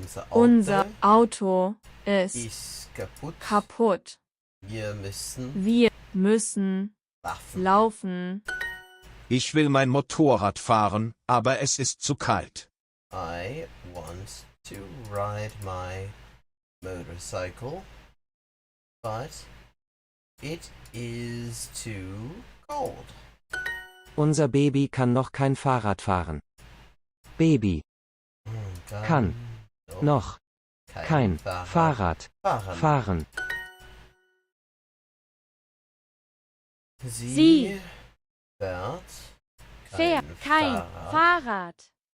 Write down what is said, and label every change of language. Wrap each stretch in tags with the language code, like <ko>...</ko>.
<de>Unser Auto ist kaputt. Wir müssen laufen. Ich will mein Motorrad fahren, aber es ist zu kalt.</de> <en>I want to ride my motorcycle, but it is too cold.</en> <de>Unser Baby kann noch kein Fahrrad fahren. Baby kann noch kein Fahrrad fahren. Sie fährt kein Fahrrad.</de>